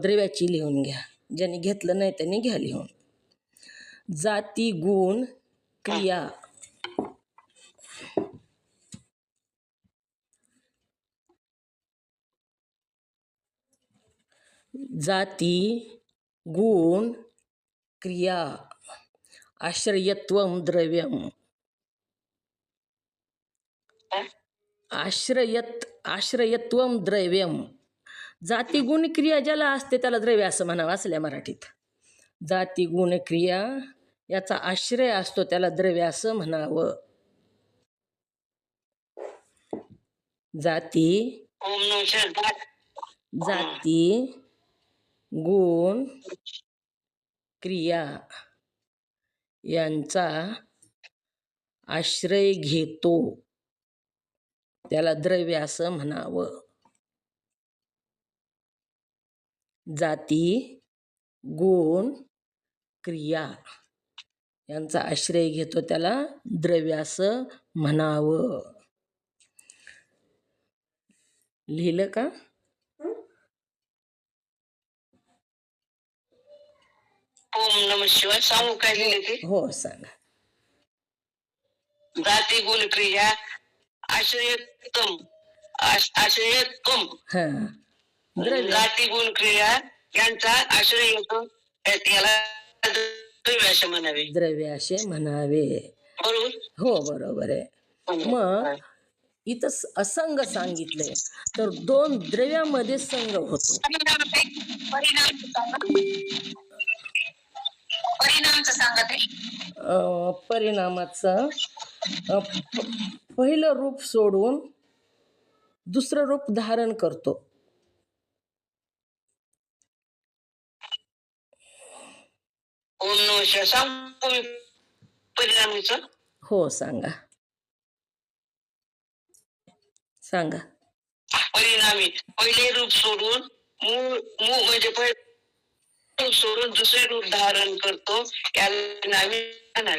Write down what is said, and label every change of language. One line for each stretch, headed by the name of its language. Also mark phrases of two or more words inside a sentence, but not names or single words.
Marathi: द्रव्याची लिहून घ्या, ज्यांनी घेतलं नाही त्यांनी घ्या लिहून.
Sanskrit: जाती गुण क्रिया, जाती गुण क्रिया, आश्रयत्वम द्रव्यम. आश्रयत्वम द्रव्यम.
Marathi: जाती गुण क्रिया ज्याला असते त्याला द्रव्य असं म्हणावं असल्या मराठीत. जाती गुण क्रिया याचा आश्रय असतो त्याला द्रव्य असं म्हणावं. जाती
Sanskrit: ओम नमः शिवाय.
Marathi: जाती गुण क्रिया यांचा आश्रय घेतो त्याला द्रव्य असं म्हणावं. जाती गुण क्रिया यांचा आश्रय घेतो त्याला द्रव्य असं म्हणावं. लिहिलं का?
Sanskrit: ओम नमः शिवाय.
Marathi: सांगू काय लिहिले ते? हो सांगा.
Sanskrit: जाती गुण क्रिया आश्रयत्वम, आश्रयत्वम.
Marathi: हां, द्रव्य जाती गुण क्रिया यांचा आश्रय येतो, याला द्रव्य असे म्हणावे. द्रव्य असे म्हणावे. बरोबर. हो बरोबर आहे. मग इथं असंग सांगितलंय, तर दोन द्रव्यामध्ये संग होतो. परिणामचं सांगा ते. परिणामाचं पहिलं रूप सोडून दुसरं रूप धारण करतो.
Sanskrit: ओम नमः शिवाय.
Marathi: सांगू मी परिणामीचं? हो सांगा, सांगा. परिणामी पहिले रूप सोडून मूळ म्हणजे रूप सोडून दुसरे रूप धारण करतो याला नावे म्हणावे.